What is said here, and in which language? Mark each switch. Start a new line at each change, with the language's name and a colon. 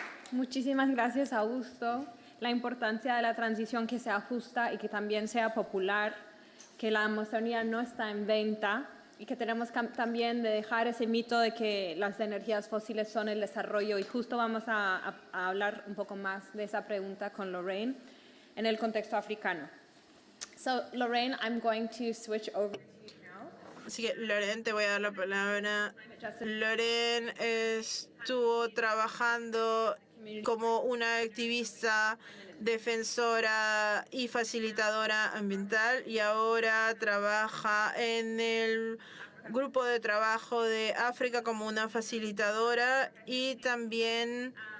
Spanish: Muchísimas gracias, Augusto. La importancia de la transición que sea justa y que también sea popular, que la Amazonía no está en venta, y que tenemos también de dejar ese mito de que las energías fósiles son el desarrollo, y justo vamos a hablar un poco más de esa pregunta con Lorraine en el contexto africano.
English: So, Lorraine, I'm going to switch over to you now.
Spanish: Así que, Loren, te voy a dar la palabra. Loren estuvo trabajando como una activista, defensora y facilitadora ambiental, y ahora trabaja en el grupo de trabajo de África como una facilitadora, y también